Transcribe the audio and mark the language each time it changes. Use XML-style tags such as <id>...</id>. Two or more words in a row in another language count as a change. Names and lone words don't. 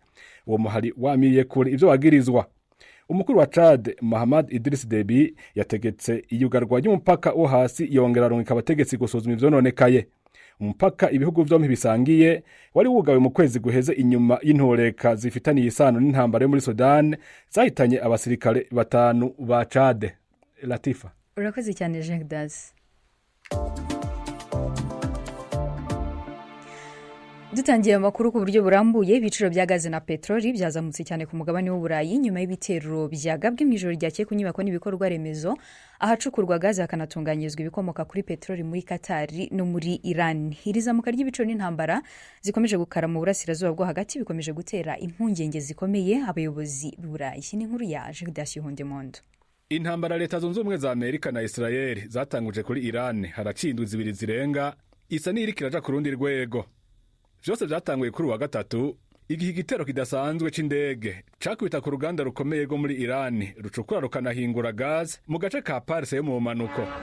<rn>Uwo muhari wamiye kure ivyo wagirizwa. Umukuru wa Chad Mahamad Idris Deby yategetse iyugarwa ry'umupaka wo hasi yongera arungika abategetsi gusuzuma ivyo nonekaye. umupaka ibihugu vyompi bisangiye wari wugawe mu kwezi guheze inyuma y'intoreka zifitaniye isano n'intambara yo muri Sudan zahitanye abasirikare 5 ba Chad. Latifa, urakoze cyane Jean Das. Dutangiye amakuru ku buryo burambuye.</rn> <rw>Ibiciro bya gaze na petroli byazamutse cyane ku mugabane w'Uburayi nyuma y'ibitero byagabwe mu ijoro ryakeye ku nyubako n'ibikorwa remezo ahacukurwa gaze hakanatunganyizwa ibikomoka kuri petroli muri Qatar no muri Iran. Iri zamuka ry'ibiciro n'intambara zikomeje gukara mu burasirazuba bwo hagati bikomeje gutera impungenge zikomeye abayobozi b'Uburayi. Ni inkuru ya Judasi Hondemondo.</rw> <rn>Intambara leta zunze ubumwe za Amerika na Israel zatanguje kuri Iran haracindwa zibiri zirenga isa n'iriko iraja ku rundi rwego. Vyose vyatanguye kuri wa gatatu igihe igitero kidasanzwe c'indege cakubita ku ruganda rukomeye rwo muri Iran rucukura rukanahingura gaz mu gace ka Pars yo mu manuko.</rn>